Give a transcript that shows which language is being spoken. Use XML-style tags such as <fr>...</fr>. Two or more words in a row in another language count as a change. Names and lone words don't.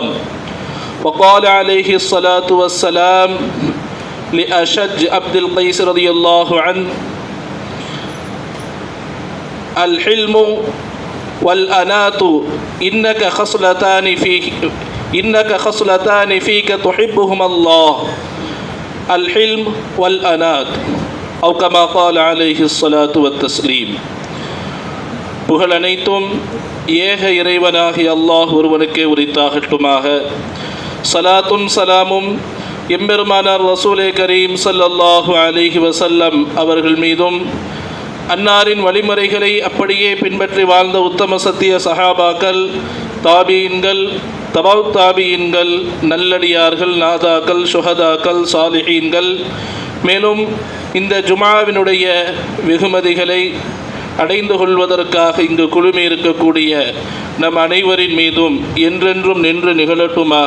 <ar>وقال عليه الصلاة والسلام لأشج عبد القيس رضي الله عنه: الحلم والأناة إنك خصلتان فيك تحبهما الله، الحلم والأنات، أو كما قال عليه الصلاة والتسليم.</ar> <ta>புகழ் அனைத்தும் ஏக இறைவனாகிய அல்லாஹ் ஒருவனுக்கே உரித்தாகட்டுமாக. சலாத்தும் சலாமும் எம்பெருமானார் ரசூலே கரீம்</ta> <ar>صلى الله عليه وسلم</ar> <ta>அவர்கள் மீதும், அன்னாரின் வழிமுறைகளை அப்படியே பின்பற்றி வாழ்ந்த உத்தம சத்திய சஹாபாக்கள், தாபீன்கள், தபௌ தாபீன்கள், நல்லடியார்கள், நாதாக்கள், சுஹதாக்கள், சாலிஹீன்கள், மேலும் இந்த ஜுமாவினுடைய வெகுமதிகளை அடைந்து கொள்வதற்காக இங்கு குழுமி இருக்கக்கூடிய நம் அனைவரின் மீதும் என்றென்றும் நின்று நிகழட்டுமாக.</ta>